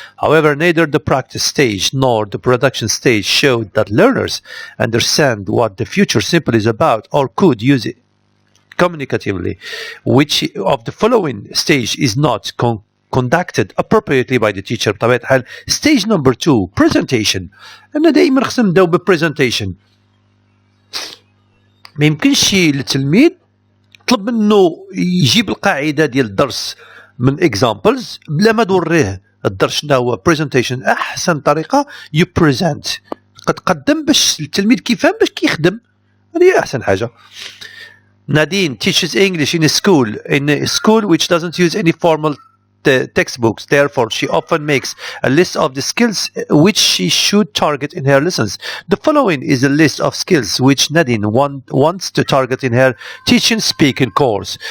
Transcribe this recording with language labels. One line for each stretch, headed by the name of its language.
English: However, neither the practice stage nor the production stage showed that learners understand what the future simple is about or could use it communicatively. Which of the following stage is not conducted appropriately by the teacher?
Arabic: بطبيعة الحال
English: stage number 2 presentation.
Arabic: أنا دائما خصنا نبداو بالpresentation. ما يمكنش للتلميذ طلب منه يجيب القاعدة ديال الدرس من examples بلا ما توريه الدرس شنو هو. presentation أحسن طريقة
English: you present
Arabic: تقدم باش التلميذ كيفهم باش كيخدم. هذه أحسن حاجة.
English: Nadine teaches English in a school which doesn't use any formal textbooks. Therefore, she often makes a list of the skills which she should target in her lessons. The following is a list of skills which Nadine wants to target in her teaching speaking course.